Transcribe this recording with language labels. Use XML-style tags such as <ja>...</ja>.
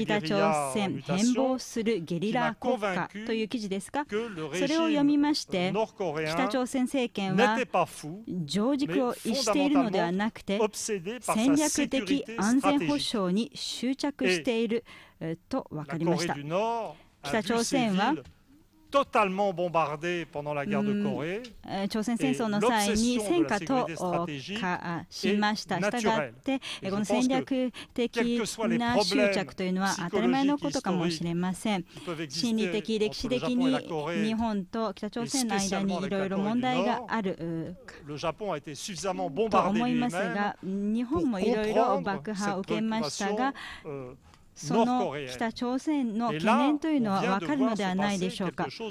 <ja>北朝鮮変貌するゲリラ国家という記事ですが、それを読みまして北朝鮮政権は常軸を逸しているのではなくて戦略的安全保障に執着していると分かりました。北朝鮮は</ja> <fr>totalement bombardé pendant la guerre de Corée.</fr> <ja>朝鮮戦争の際に戦火と化しました。したがって、この戦略的な執着というのは当たり前のことかもしれません。心理的、歴史的に日本と北朝鮮の間にいろいろ問題があると思いますが、日本もいろいろ爆破を受けましたが、その北朝鮮の懸念というのは分かるのではないでしょうか。</ja>